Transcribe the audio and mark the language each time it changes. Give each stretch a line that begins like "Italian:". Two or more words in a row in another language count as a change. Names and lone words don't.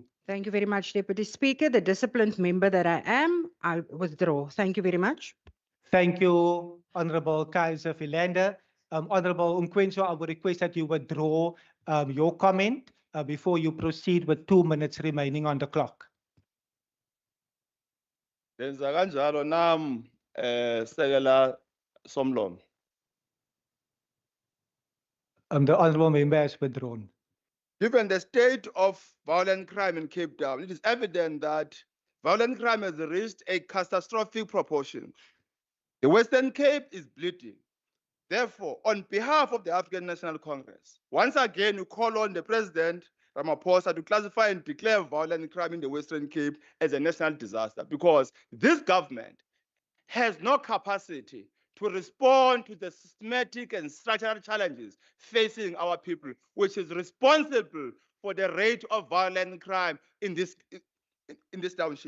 English: Thank you very much, Deputy Speaker. The disciplined member that I am, I withdraw. Thank you very much. Thank you, Honorable Kaiser Philander. Honorable Nkwenso, I would request that you withdraw your comment before you proceed with 2 minutes remaining on the clock.
Xhosa: Denza kanjalo nam Sekela Somlom.
English: The Honorable Member has withdrawn. Given the state of violent crime in Cape Town, it is evident that violent crime has reached a catastrophic proportion. The Western Cape is bleeding. Therefore, on behalf of the African National Congress, once again, we call on the President, Ramaphosa to classify and declare violent crime in the Western Cape as a national disaster, because this government has no capacity to respond to the systematic and structural challenges facing our people, which is responsible for the rate of violent crime in this township.